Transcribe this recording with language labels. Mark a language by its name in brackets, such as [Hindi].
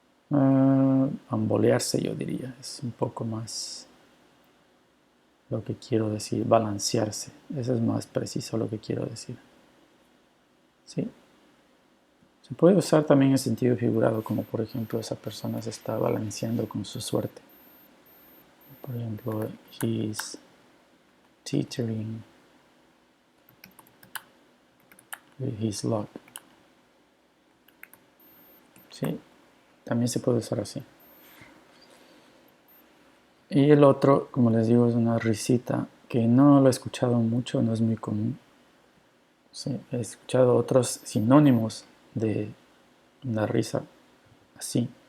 [Spanish] Bambolearse, yo diría, es un poco más lo que quiero decir, balancearse, eso es más preciso lo que quiero decir. ¿Sí? Se puede usar también en sentido figurado, como por ejemplo esa persona se está balanceando con su suerte. Por ejemplo, [English] he's teetering with his luck. [Spanish] ¿Sí? También se puede usar así. Y el otro, como les digo, es una risita que no lo he escuchado mucho, no es muy común. Sí, he escuchado otros sinónimos de una risa así.